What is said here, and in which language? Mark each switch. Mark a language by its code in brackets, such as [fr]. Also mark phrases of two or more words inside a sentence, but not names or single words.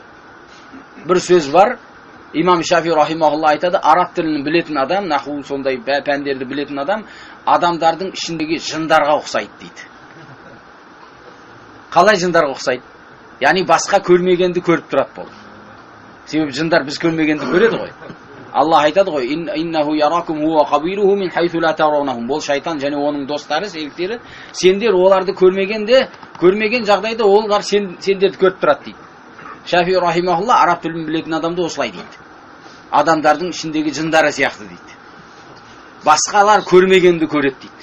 [kk] Бір сөз бар, имам Шафи рахимахулла айтады, араб тілін білетін адам, наху сондай пәндерді білетін адам, адамдардың ішіндегі жындарға ұқсайды дейді. Қалай жындарға ұқсайды? Яғни басқа көрмегенді көріп тұрады бұл. Себебі жындар біз көрмегенді көреді ғой. Аллах айтады ғой: [ar] "إنه يراكم هو قبيله من حيث لا ترونهم". [kk] Бұл шайтан және оның достары, серіктері, сендер оларды көрмеген жағдайда олар сендерді көріп тұрады дейді. Шафи рахимахулла араб тілін білетін адамды осылай дейді. Адамдардың ішіндегі жындары сияқты дейді. Басқалар көрмегенді көреді дейді.